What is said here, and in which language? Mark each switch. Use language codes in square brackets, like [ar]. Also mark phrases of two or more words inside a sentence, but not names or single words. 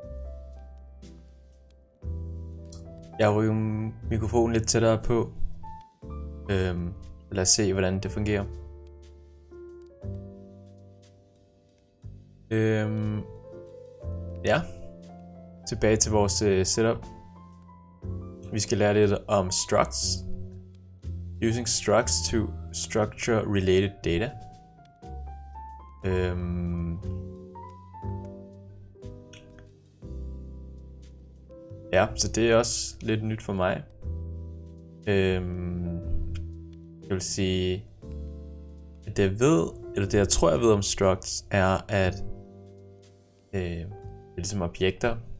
[da] Jeg ryger mikrofonen lidt tættere på. Lad os se hvordan det fungerer. Ja. Tilbage til vores setup. Vi skal lære lidt om structs. [en] Using structs to structure related data. [da] Ja, så det er også lidt nyt for mig. Jeg vil sige, at det jeg ved, eller det jeg tror jeg ved om structs, er at det er ligesom objekter.